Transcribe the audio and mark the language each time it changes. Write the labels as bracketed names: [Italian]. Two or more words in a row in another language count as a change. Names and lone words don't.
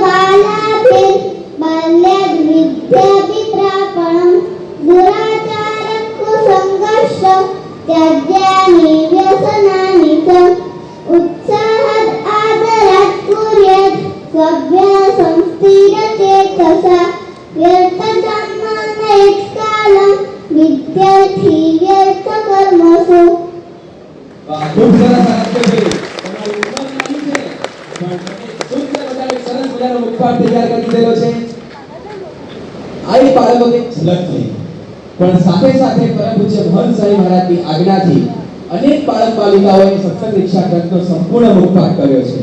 [Sanskrit] बाल्याद्विद्याभिप्रापणं दुराचारकुसङ्गश्च त्याज्यानि व्यसनानि च उत्साहात् आदरात् कुर्यात् स्वाभ्यासं स्थिरचेतसा व्यर्थजन्मनयत्कालं विद्यार्थी व्यर्थकर्मसु. [Gujarati] ખૂબ સરસ આપ્યો છે. તમારું ઉંમર નાની છે પણ તમે સુંદર મજાનો સરસ મજાનો મુખપાઠ તૈયાર કરી દીધેલો છે. આ બાળકોની ઝલક થઈ, પણ સાથે સાથે પરમ પૂજ્ય મહંત સ્વામી મહારાજની આજ્ઞાથી અનેક બાળક બાલિકાઓએ સત્સંગ દીક્ષા ગ્રંથનો સંપૂર્ણ મુખપાઠ કર્યો છે.